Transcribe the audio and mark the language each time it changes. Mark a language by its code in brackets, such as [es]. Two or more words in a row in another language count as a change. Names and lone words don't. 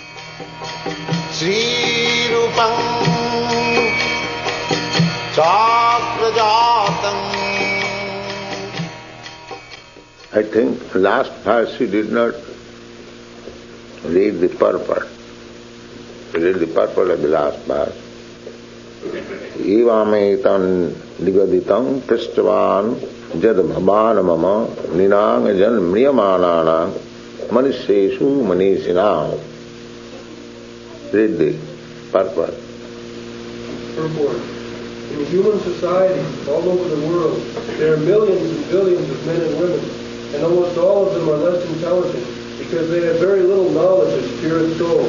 [sa] Sri Rupam Chakrajatam. [en] I think last verse we did not read the purport. We read the purport of the last verse. [sa] Evametan nigaditam prishtavan jad bhavana mama ninang jan mriyamanana manisheshu manishinam. [en] Read the purport. Purport. In human society all over the world, there are millions and billions of men and women, and almost all of them are less intelligent because they have very little knowledge of spirit soul.